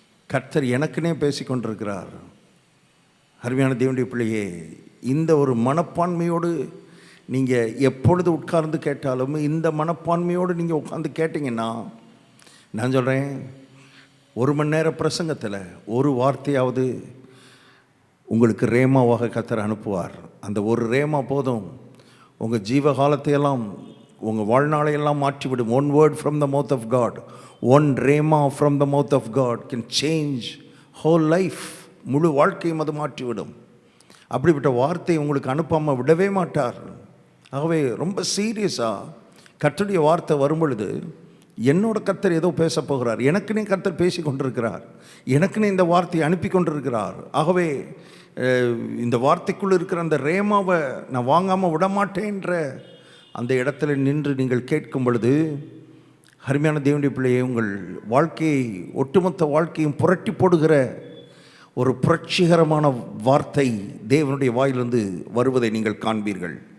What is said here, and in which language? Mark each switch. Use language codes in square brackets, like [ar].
[ta] கர்த்தர் எனக்குன்னே பேசி கொண்டிருக்கிறார். அருமையான தேவனுடைய பிள்ளையே, இந்த ஒரு மனப்பான்மையோடு நீங்கள் எப்பொழுது உட்கார்ந்து கேட்டாலும் இந்த மனப்பான்மையோடு நீங்கள் உட்கார்ந்து கேட்டிங்கன்னா, நான் சொல்கிறேன், 1 மணி நேர பிரசங்கத்தில் ஒரு வார்த்தையாவது உங்களுக்கு ரேமாவாக கர்த்தர் அனுப்புவார். அந்த ஒரு ரேமா போதும் உங்கள் ஜீவகாலத்தையெல்லாம், உங்கள் வாழ்நாளையெல்லாம் மாற்றிவிடும். [en] 1 word from the mouth of God, 1 rhema from the mouth of God can change whole life. [ta] முழு வாழ்க்கையும் அது மாற்றிவிடும். அப்படிப்பட்ட வார்த்தை உங்களுக்கு அனுப்பாமல் விடவே மாட்டார். ஆகவே ரொம்ப சீரியஸாக கர்த்தருடைய வார்த்தை வரும் பொழுது, என்னோட கர்த்தர் ஏதோ பேச போகிறார், எனக்குன்னே கர்த்தர் பேசி கொண்டிருக்கிறார், எனக்குன்னே இந்த வார்த்தையை அனுப்பி கொண்டிருக்கிறார். ஆகவே இந்த வார்த்தைக்குள்ளே இருக்கிற அந்த ரேமாவை நான் வாங்காமல் விடமாட்டேன்ற அந்த இடத்துல நின்று நீங்கள் கேட்கும் பொழுது, அருமையான தேவனுடைய பிள்ளையை, உங்கள் வாழ்க்கையை, ஒட்டுமொத்த வாழ்க்கையும் புரட்டி போடுகிற ஒரு புரட்சிகரமான வார்த்தை தேவனுடைய வாயிலிருந்து வருவதை நீங்கள் காண்பீர்கள்.